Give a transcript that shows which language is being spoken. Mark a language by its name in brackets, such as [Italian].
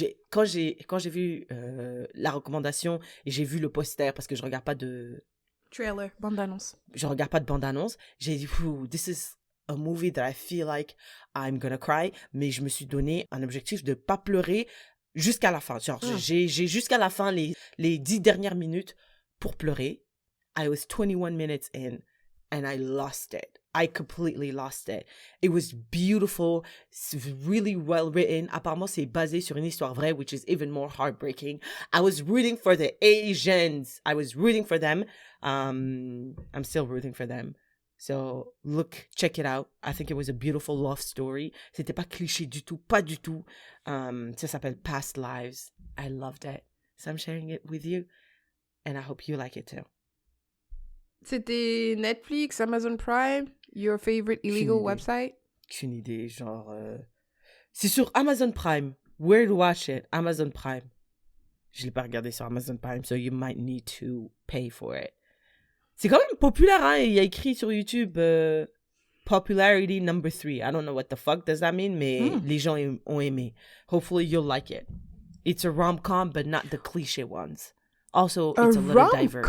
[French] Quand j'ai vu la recommandation, et j'ai vu le poster, parce que je regarde pas de... Trailer, bande-annonce. Je regarde pas de bande-annonce, j'ai dit, [English] this is a movie that I feel like I'm gonna cry, [French] mais je me suis donné un objectif de pas pleurer jusqu'à la fin. Genre, j'ai jusqu'à la fin, les 10 dernières minutes pour pleurer. [English] I was 21 minutes in, and I lost it. I completely lost it. It was beautiful. It's really well written. [French] Apparemment, c'est basé sur une histoire vraie, [English] which is even more heartbreaking. I was rooting for the Asians. I was rooting for them. I'm still rooting for them. So, check it out. I think it was a beautiful love story. [French] C'était pas cliché du tout, pas du tout. Ça s'appelle [English] Past Lives. I loved it. So I'm sharing it with you, and I hope you like it too. [French] C'était [English] Netflix, Amazon Prime, your favorite illegal website? [French] Aucune idée, genre... C'est sur Amazon Prime. [English] Where to watch it? Amazon Prime. [French] Je l'ai pas regardé sur Amazon Prime, [English] so you might need to pay for it. [French] C'est quand même populaire, hein? Il y a écrit sur YouTube [English] popularity number 3. I don't know what the fuck does that mean, [French] mais les gens ont aimé. [English] Hopefully you'll like it. It's a rom-com, but not the cliché ones. Also, it's a little diverse.